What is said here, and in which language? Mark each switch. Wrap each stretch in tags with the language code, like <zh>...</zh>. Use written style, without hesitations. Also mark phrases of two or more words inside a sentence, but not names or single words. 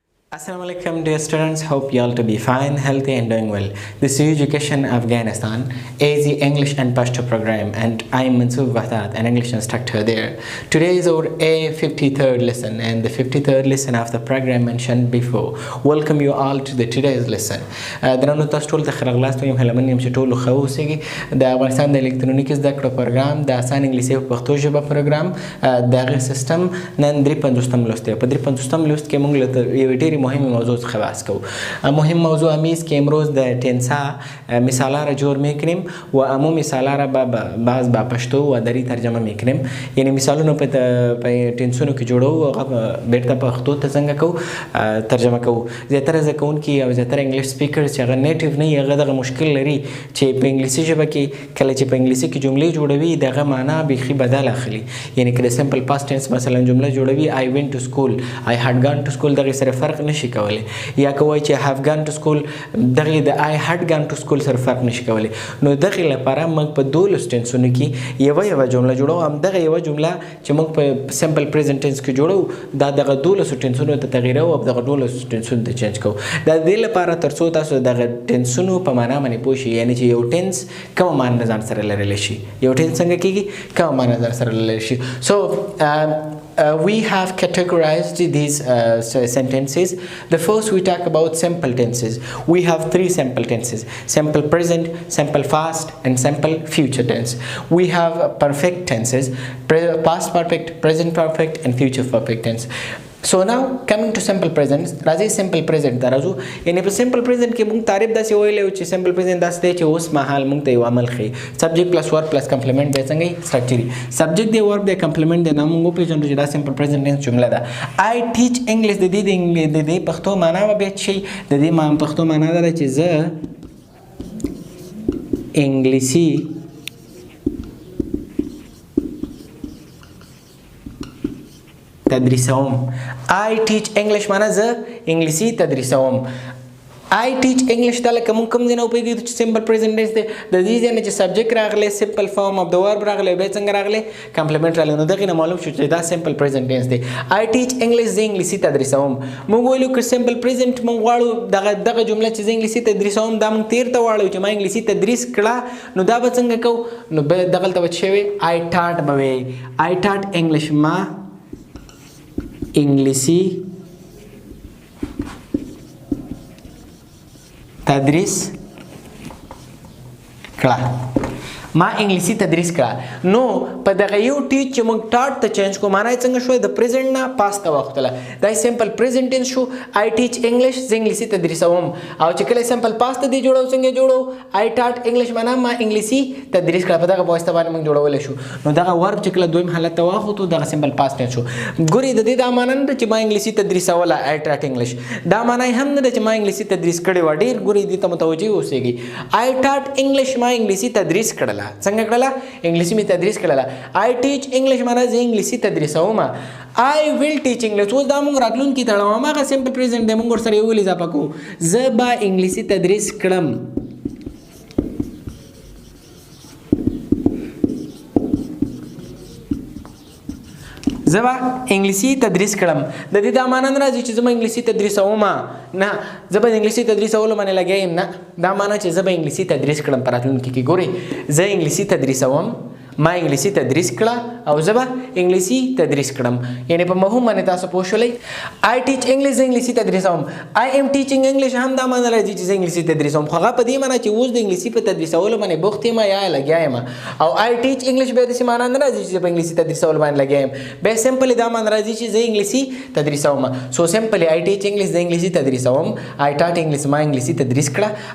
<en>Assalamu alaikum dear students, hope you all to be fine, healthy and doing well. This is Education Afghanistan, Easy English and Pashto program, and I am Mansoor Wahdatنځه, an English instructor there. Today is our A-53rd lesson and the 53rd lesson of the program mentioned before. Welcome you all to the today's lesson.</en> <ps>درنو تاسو ټول ته خرغلاست یم هلمن یم چې ټول خو اوسېږي د افغانستان د الکترونیکي زده کړو پروګرام د اسانه انګلیسي په پښتو ژبه پروګرام دغه سیستم نن 53م لوست دی. په 53م لوست کې موږ له یو ډېرې مهم موضوع څخه بحث کوو.</ps> <fa>مهم موضوع امیز که امروز در تنسا مثالا را جور میکنیم و امو مثالا را بعض با پشتو و دری ترجمه میکنیم.</fa> <ps>یعنی مثالونو په تنسونو کې جوړو او بیرته پښتو ته څنګه کوو ترجمه کوو. زیاتره زده کوونکي او زیاتره</ps> <en>English speakers</en> <ps>چې هغه نیټیو نه وي هغه دغه مشکل لري چې په انګلیسي ژبه کې کله چې په انګلیسي کې جملې جوړوي دغه معنا بیخي بدل اخلي. یعنی که د</ps> <en>simple past tense</en> <ps>مثلا جمله جوړوي</ps> <en>I went to school, I had gone to school</en> <ps>دغه سره فرق نشي کولی. یا کوي چې</ps> <en>have gone to school</en> <ps>دغه د</ps> <en>I had gone to school</en> <ps>سره فرق نشي کولی. نو دغه لپاره موږ په دولس ټینسونو کې یو جمله جوړو. هم دغه یو جمله چې موږ په</ps> <en>simple present tense</en> <ps>کې جوړو دا دغه دولس ټینسونو ته تغییر او دغه دولس ټینسونو ته چینج کوو. د دې لپاره ترڅو تاسو دغه ټینسونو په معنا باندې پوه شئ. یعنی چې یو ټینس کوم معنا ځان سره لرلی شي، یو ټینس څنګه کیږي، کوم معنا ځان سره لرلی شي.</ps> <en>So we have categorized these sentences. The first we talk about simple tenses. We have three simple tenses: simple present, simple past and simple future tense. We have perfect tenses: past perfect, present perfect and future perfect tense. So now coming to simple present, راځي simple present</en> <ps>ته راځو. یعنی په</ps> <en>simple present</en> <ps>کې موږ تعریف داسې ویلی چې</ps> <en>simple present</en> <ps>داسې دی چې اوس مهال موږ ته یو عمل ښیي.</ps> <en>subject plus verb plus complement</en> <ps>دی څنګه</ps> <en>structure subject دی verb دی complement دی.</en> <ps>نه موږ وپېژنو چې دا</ps> <en>simple present tense</en> <ps>جمله ده.</ps> <en>I teach English</en> <ps>د دې پښتو معنا به بیا شي. د دې پښتو معنا ده چې زه انګلیسي تدریسوم.</ps> <en>I teach English</en> <ps>معنا زه انګلیسي تدریسوم.</ps> <en>I teach English</en> <ps>دا لکه مونږ کوم ځای نه وپوهېږو چې</ps> <en>simple present tense</en> <ps>دی. د دې ځای نه چې subject راغلی</ps> <en>simple form of the verb</en> <ps>راغلی بیا څنګه راغلی complement راغلی. نو دغې نه معلوم شو چې دا</ps> <en>simple present tense</en> <ps>دی.</ps> <en>I teach English</en> <ps>زه انګلیسي تدریسوم. مونږ ویلو که</ps> <en>simple present</en> <ps>مونږ غواړو دغه جمله چې زه انګلیسي تدریسوم دا مونږ تیر ته واړو چې ما انګلیسي تدریس کړه. نو دا به څنګه کوو؟ نو دغلته به څه وي</ps> <en>I taught</en> <ps>به وي</ps> <en>I taught English</en> <ps>ما انګلیسي تدریس کړه. ما انګلیسي تدریس کړه. نو په دغه یو ټیچ چې موږ ټاټ ته چینج کوو معنا یې څنګه شوی د پریزنټ نه پاست ته واوښتله. دا</ps> <en>simple present tense</en> <ps>شو.</ps> <en>I teach English</en> <ps>زه انګلیسي تدریسوم. او چې کله</ps> <en>simple past</en> <ps>ته دی جوړو څنګه جوړو</ps> <en>I taught English</en> <ps>معنا ما انګلیسي تدریس کړه. په دغه په واسطه باندې موږ جوړولی شو. نو دغه ورب چې کله دویم حالت ته واخوتو دغه</ps> <en>simple past tense</en> <ps>شو. ګورې د دې دا معنا نه ده چې ما انګلیسي تدریسوله</ps> <en>I taught English.</en> <ps>دا معنا یې هم نه ده چې ما انګلیسي تدریس کړې وه. ډېر ګورې دې ته متوجه اوسېږي.</ps> <en>I taught English</en> <ps>ما انګلیسي تدریس کړله. څنګه کړله؟ انګلیسي می تدریس کړله.</ps> <en>I teach English</en> <ps>معنا زه انګلیسي تدریسوم.</ps> <en>I will teach English</en> <ps>اوس دا موږ راتلونکي تړو. هماغه سمپل پریزنټ دی. موږ ورسره یو ول اضافه کوو. زه به انګلیسي تدریس کړم. زه به انګلیسي تدریس کړم. د دې دا معنا نه راځي چې زه به انګلیسي تدریسوم. نه زه به انګلیسي تدریسولو باندې لګیا یم. نه دا معنا چې زه به انګلیسي تدریس کړم په راتلونکي کې. ګورئ زه انګلیسي تدریسوم ما انګلیسي تدریس کړه او زه به انګلیسي تدریس کړم. یعنی په مفهوم باندې تاسو پوه شولئ.</ps> <en>I teach English</en> <ps>زه انګلیسي تدریسوم.</ps> <en>I am teaching English</en> <ps>هم دا معنا راځي چې زه انګلیسي تدریسوم. خو هغه په دې معنا چې اوس د انګلیسي په تدریسولو باندې بوخت یم یا لګیا یم. او</ps> <en>I teach English</en> <ps>بیا داسې معنا نه راځي چې زه په انګلیسي تدریسولو باندې لګیا یم. بیا سمپلی دا معنا راځي چې زه انګلیسي تدریسوم.</ps> <en>so simply I teach English</en> <ps>زه انګلیسي تدریسوم.</ps> <en>I taught English</en> <ps>ما انګلیسي تدریس کړه.</ps>